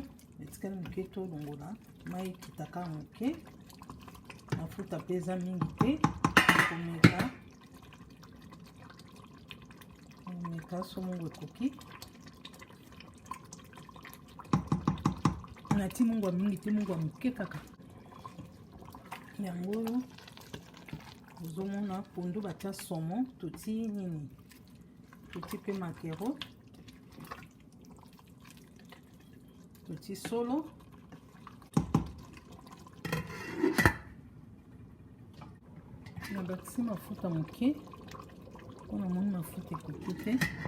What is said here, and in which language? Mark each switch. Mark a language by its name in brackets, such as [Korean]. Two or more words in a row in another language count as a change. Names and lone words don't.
[Lingala] Etikali moke tolongola. Mai kitaka moke. Mafuta pe eza mingi te. Komeka. So mungu ekoki nati mungu wa mingi te mungu wa moke kaka yango ozomona pondu batia saumon toti nini toti pe makero toti solo na bakisi mafuta moke mpona moni mafuta ekoki te